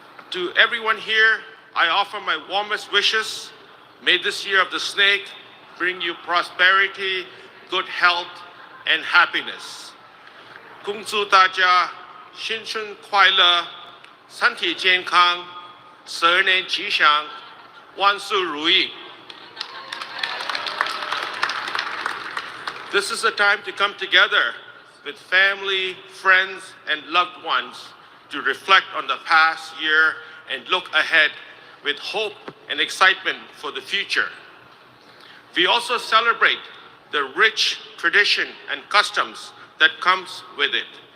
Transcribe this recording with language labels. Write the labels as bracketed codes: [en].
[en] To everyone here, I offer my warmest wishes. May this year of the snake bring you prosperity, good health, and happiness. [zh] 恭祝大家新春快乐，身体健康，12年吉祥，万事如意。 [en] This is a time to come together with family, friends, and loved ones to reflect on the past year and look ahead with hope and excitement for the future. We also celebrate the rich tradition and customs that comes with it.